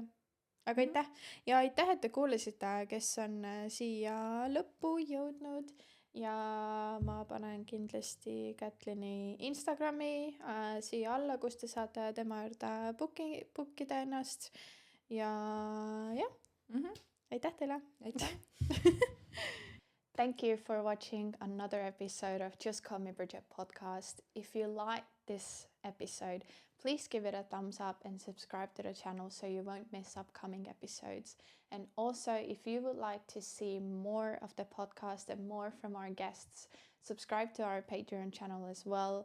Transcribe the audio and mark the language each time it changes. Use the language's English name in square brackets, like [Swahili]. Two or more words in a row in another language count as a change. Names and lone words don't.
[Estonian] Aga aitäh ja aitäh, et te kuulasite, kes on siia lõppu jõudnud ja ma panen kindlasti Kätlini Instagrami siia alla, kus te saate tema juurde bookida ennast ja aitäh teile. Aitäh. [English] Thank you for watching another episode of Just Call Me Bridget podcast. If you like this episode, please give it a thumbs up and subscribe to the channel so you won't miss upcoming episodes. And also, if you would like to see more of the podcast and more from our guests, subscribe to our Patreon channel as well.